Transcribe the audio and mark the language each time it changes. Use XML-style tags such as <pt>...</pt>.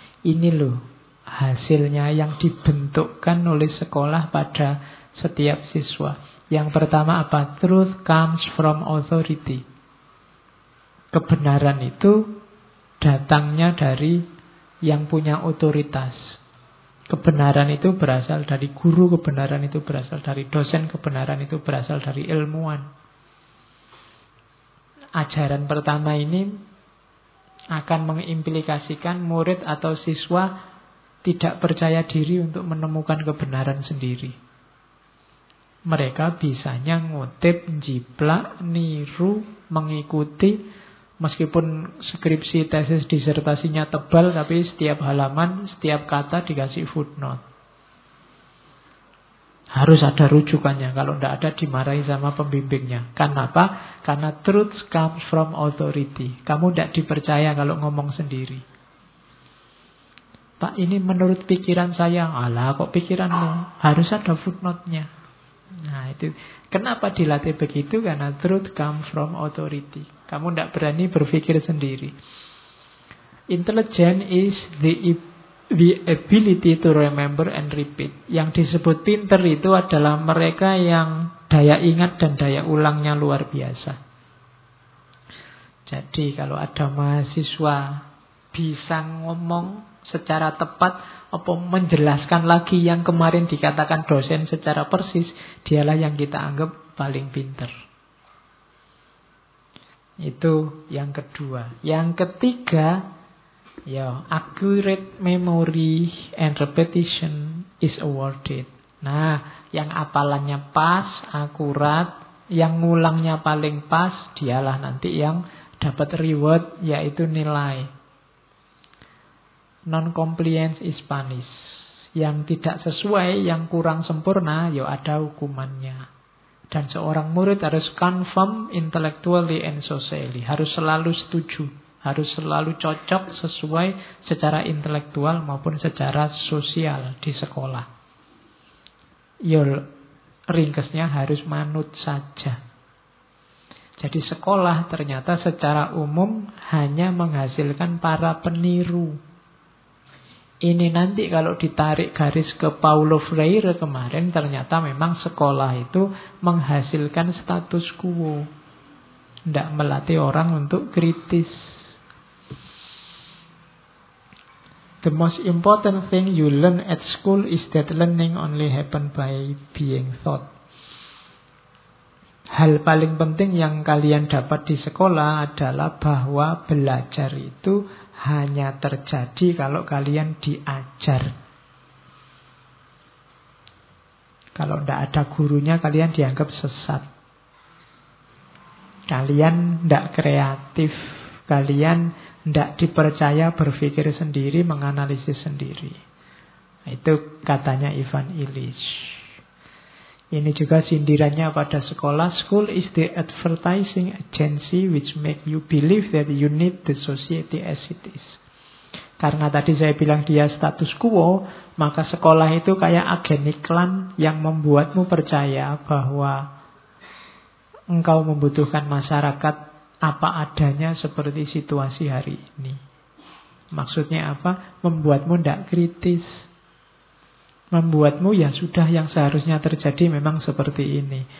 <id>Ini loh hasilnya yang dibentukkan oleh sekolah pada setiap siswa. Yang pertama apa?</id> <en>Truth comes from authority.</en> <id>Kebenaran itu datangnya dari yang punya otoritas. Kebenaran itu berasal dari guru, kebenaran itu berasal dari dosen, kebenaran itu berasal dari ilmuwan. Ajaran pertama ini akan mengimplikasikan murid atau siswa tidak percaya diri untuk menemukan kebenaran sendiri. Mereka bisanya ngutip, jiplak, niru, mengikuti. Meskipun skripsi, tesis, disertasinya tebal, tapi setiap halaman, setiap kata dikasih footnote. Harus ada rujukannya. Kalau tidak ada, dimarahi sama pembimbingnya. Kenapa? Karena</id> <en>truth comes from authority.</en> <id>Kamu tidak dipercaya kalau ngomong sendiri. Pak, ini menurut pikiran saya. Alah, kok pikiranmu? Harus ada footnote-nya. Nah, itu. Kenapa dilatih begitu? Karena</id> <en>truth comes from authority.</en> <id>Kamu tidak berani berpikir sendiri.</id> <en>Intelligent is the ability to remember and repeat.</en> <id>Yang disebut pinter itu adalah mereka yang daya ingat dan daya ulangnya luar biasa. Jadi kalau ada mahasiswa bisa ngomong secara tepat apa menjelaskan lagi yang kemarin dikatakan dosen secara persis, dialah yang kita anggap paling pinter. Itu yang kedua. Yang ketiga, ya,</id> <en>accurate memory and repetition is awarded.</en> <id>Nah, yang apalannya pas, akurat, yang ngulangnya paling pas, dialah nanti yang dapat reward, yaitu nilai.</id> <en>Non-compliance is punished.</en> <id>Yang tidak sesuai, yang kurang sempurna, ya ada hukumannya. Dan seorang murid harus</id> <en>confirm intellectually and socially.</en> <id>Harus selalu setuju. Harus selalu cocok sesuai secara intelektual maupun secara sosial di sekolah. Ya, ringkasnya harus manut saja. Jadi sekolah ternyata secara umum hanya menghasilkan para peniru. Ini nanti kalau ditarik garis ke Paulo Freire kemarin, ternyata memang sekolah itu menghasilkan status quo. Tidak melatih orang untuk kritis.</id> <en>The most important thing you learn at school is that learning only happen by being taught.</en> <id>Hal paling penting yang kalian dapat di sekolah adalah bahwa belajar itu hanya terjadi kalau kalian diajar. Kalau tidak ada gurunya, kalian dianggap sesat. Kalian tidak kreatif. Kalian tidak dipercaya berpikir sendiri, menganalisis sendiri. Itu katanya Ivan Illich. Ini juga sindirannya pada sekolah.</id> <en>School is the advertising agency which make you believe that you need the society as it is.</en> <id>Karena tadi saya bilang dia status quo, maka sekolah itu kayak agen iklan yang membuatmu percaya bahwa engkau membutuhkan masyarakat apa adanya seperti situasi hari ini. Maksudnya apa? Membuatmu tidak kritis. Membuatmu ya sudah yang seharusnya terjadi memang seperti ini.</id>